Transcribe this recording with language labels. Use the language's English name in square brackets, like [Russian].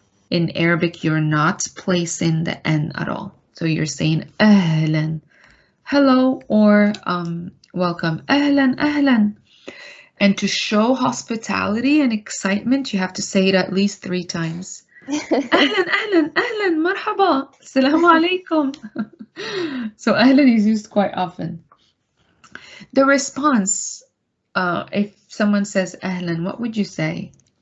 [English] In Arabic, you're not placing the N at all. So you're saying ahlan, hello, or welcome, ahlan, ahlan. And to show hospitality and excitement, you have to say it at least 3 times. [Arabic] أهلا أهلا أهلا مرحبا السلام عليكم. [English] So أهلا is used quite often. The response, if someone says أهلا, what would you say?